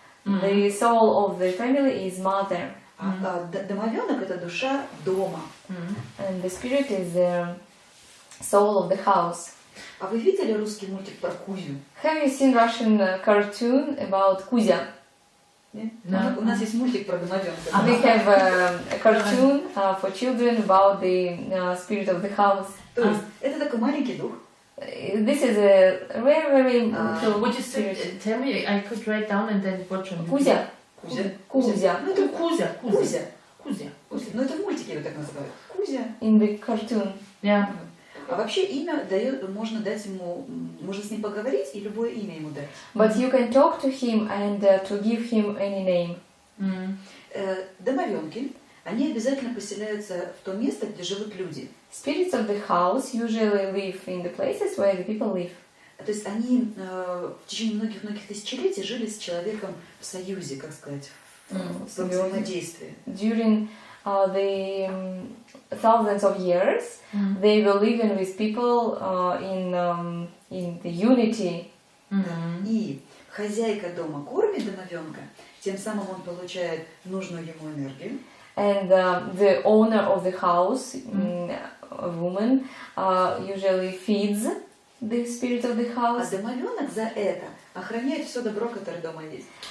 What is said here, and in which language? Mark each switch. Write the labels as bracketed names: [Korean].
[English] The soul of the family is mother. [Russian] Домовенок — это душа дома. [English] And the spirit is the soul of the house. [Russian] А вы видели русский мультик про Кузю? [English] Have you seen Russian cartoon about Kuzya? No. [Russian] У нас есть мультик про домовенка. [English] We have a cartoon for children about the spirit of the house. [Russian] То есть это такой маленький дух. [English] This is a very little Would you tell me? I could write down and then watch on. Kuzya. [Russian] Кузя. Ну это Кузя. Ну это в мультике его так называют. Кузя. [English] In the cartoon. Yeah. [Russian] А вообще имя можно дать ему, можно с ним поговорить и любое имя ему дать. [English] But you can talk to him and to give him any name. [Russian] Домовенки, они обязательно поселяются в то место, где живут люди. [English] Spirits of the house usually live in the places where the people live. [Russian] То есть они в течение многих тысячелетий жили с человеком в союзе, как сказать, в взаимодействии. [English] During the thousands of years, they were living with people in the unity. [Russian] И хозяйка дома кормит домовенка, тем самым он получает нужную ему энергию. [English] And the owner of the house, a woman, usually feeds the spirit of the house. [Russian] А домовенок за это охраняет все добро, которое дома есть.